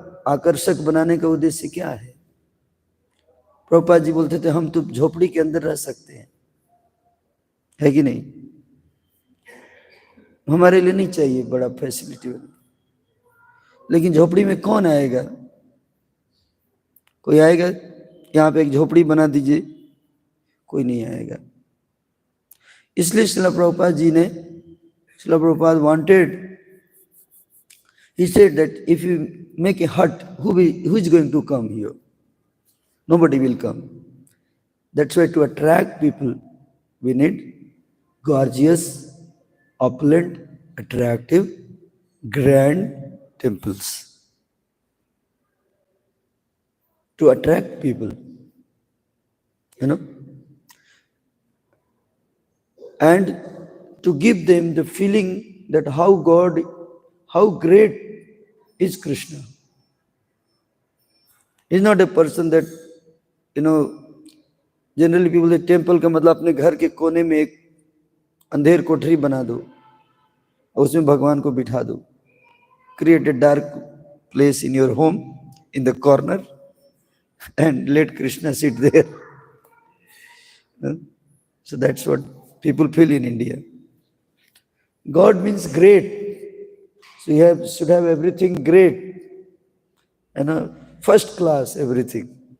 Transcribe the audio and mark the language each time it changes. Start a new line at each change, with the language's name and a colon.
Hindi: आकर्षक बनाने का उद्देश्य क्या है? प्रभुपाद जी बोलते थे हम तो झोपड़ी के अंदर रह सकते हैं, है कि नहीं? हमारे लिए नहीं चाहिए बड़ा फैसिलिटी, लेकिन झोपड़ी में कौन आएगा? कोई आएगा? यहाँ पे एक झोपड़ी बना दीजिए, कोई नहीं आएगा। इसलिए श्रील प्रभुपाद जी ने, Srila Prabhupada wanted,
English: he said that if you make a hut, who is going to come here? Nobody will come. That's why to attract people, we need gorgeous, opulent, attractive, grand temples. To attract people, you know, and to give them the feeling that how great is Krishna. He's not a person that, you know, generally people say temple
Hindi: का मतलब अपने घर के कोने में एक अंधेर कोठरी बना दो, उसमें भगवान को बिठा दो.
English: Create a dark place in your home, in the corner, and let Krishna sit there. So that's what people feel in India. God means great. So you should have everything great, first class everything.